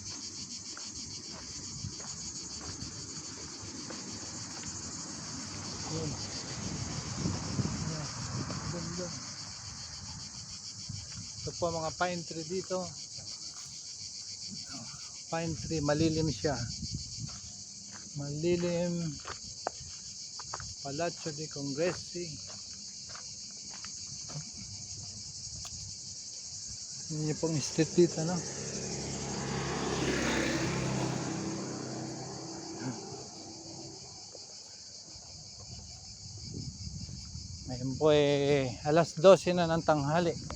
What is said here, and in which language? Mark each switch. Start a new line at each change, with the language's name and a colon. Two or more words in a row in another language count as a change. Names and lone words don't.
Filipino: Yun. Ito po mga
English: pine tree
Filipino: dito.
English: Pine tree,
Filipino: malilim siya. Malilim. Palazzo di Congressi. Yun pong street dito, no? Ngayon po alas 12 na ng tanghali.